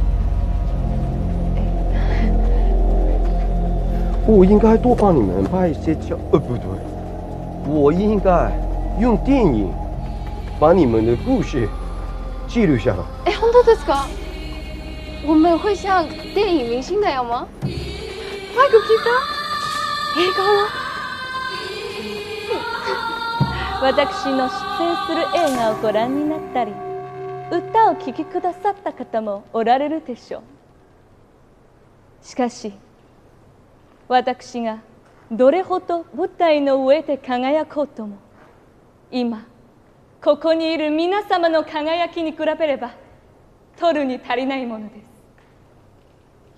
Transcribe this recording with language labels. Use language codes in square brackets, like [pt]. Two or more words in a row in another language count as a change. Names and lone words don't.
[zh] 我应该多帮你们拍一些照，不对，我应该用电影把你们的故事记录下来。 [ja] 本当ですか？ [zh] 我们会像电影明星那样吗？ [ja] マイク聞いた？映画は？私の出演する映画をご覧になったり、歌を聴きくださった方もおられるでしょう。しかし、私がどれほど舞台の上で輝こうとも、今ここにいる皆様の輝きに比べれば取るに足りないものです。